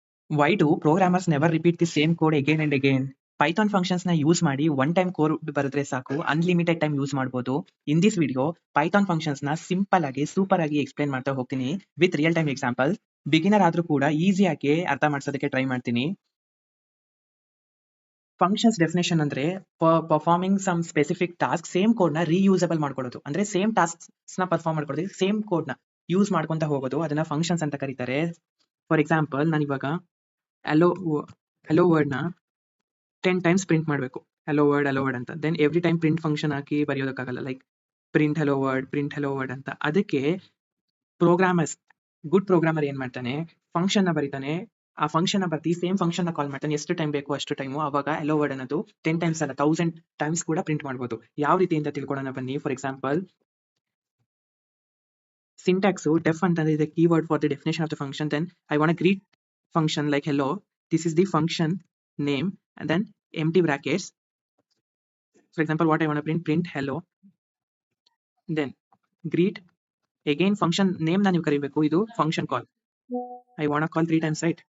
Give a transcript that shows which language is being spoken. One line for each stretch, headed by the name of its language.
English: Why do programmers never repeat the same code again and again?
Kannada: Python functions ನ use ಮಾಡಿ one time code ಬರೆದ್ರೆ ಸಾಕು, unlimited time use ಮಾಡಬಹುದು.
English: in this video
Kannada: Python functions ನ simple ಆಗಿ super ಆಗಿ explain ಮಾಡ್ತಾ ಹೋಗ್ತೀನಿ
English: With real time example.
Kannada: Beginner ಆದ್ರೂ ಕೂಡ ಈಸಿಯಾಗಿ ಅರ್ಥ ಮಾಡ್ಸೋದಕ್ಕೆ ಟ್ರೈ ಮಾಡ್ತೀನಿ. ಫಂಕ್ಷನ್ಸ್ ಡೆಫಿನೇಷನ್ ಅಂದ್ರೆ
English: performing some specific task,
Kannada: same code ನ ರೀಯೂಸಬಲ್ ಮಾಡ್ಕೊಳ್ಳೋದು. ಅಂದ್ರೆ ಸೇಮ್ ಟಾಸ್ಕ್ ನ ಪರ್ಫಾರ್ಮ್ ಮಾಡ್ಕೊಳ್ಳೋದು, ಸೇಮ್ ಕೋಡ್ ನ ಯೂಸ್ ಮಾಡ್ಕೊಂತ ಹೋಗೋದು, ಅದನ್ನ ಫಂಕ್ಷನ್ಸ್ ಅಂತ ಕರೀತಾರೆ. ಫಾರ್ ಎಕ್ಸಾಂಪಲ್, ನಾನು ಇವಾಗ ಹಲೋ ವರ್ಡ್ ನ 10 ಟೈಮ್ಸ್ ಪ್ರಿಂಟ್ ಮಾಡಬೇಕು, ಹಲೋ ವರ್ಡ್ ಅಂತ.
English: then every time
Kannada: print function ಹಾಕಿ ಬರೆಯೋದಕ್ಕಾಗಲ್ಲ, ಲೈಕ್ ಪ್ರಿಂಟ್ ಹಲೋ ವರ್ಡ್ ಅಂತ. ಅದಕ್ಕೆ ಪ್ರೋಗ್ರಾಮರ್ಸ್, ಗುಡ್ ಪ್ರೋಗ್ರಾಮರ್ ಏನ್ ಮಾಡ್ತಾನೆ, ಫಂಕ್ಷನ್ ನ ಬರೀತಾನೆ. ಆ ಫಂಕ್ಷನ್ ನ ಬರ್ತಿ ಸೇಮ್ ಫಂಕ್ಷನ್ ನ ಕಾಲ್ ಮಾಡ್ತಾನೆ. ಎಷ್ಟು ಟೈಮ್ ಬೇಕು ಅಷ್ಟು ಟೈಮು. ಅವಾಗ ಹಲೋ ವರ್ಡ್ ಅನ್ನೋದು 10 ಟೈಮ್ಸ್ ಅಲ್ಲ 1000 ಟೈಮ್ಸ್ ಕೂಡ ಪ್ರಿಂಟ್ ಮಾಡಬಹುದು. ಯಾವ ರೀತಿಯಿಂದ ತಿಳ್ಕೊಳ್ಳೋಣ ಬನ್ನಿ. ಫಾರ್ ಎಕ್ಸಾಂಪಲ್, ಸಿಂಟ್ಯಾಕ್ಸ್ ಡೆಫ್ ಅಂತಂದ್ರೆ ಇದೆ
English: Keyword for the definition of the function. Then I want greet function like hello, this is the function name, and then empty brackets. For example, what I want to print hello, then greet. Again function name
Kannada: na ನೀವು ಕರಿಬೇಕು, ಇದು
English: function call. I want to call 3 times, right?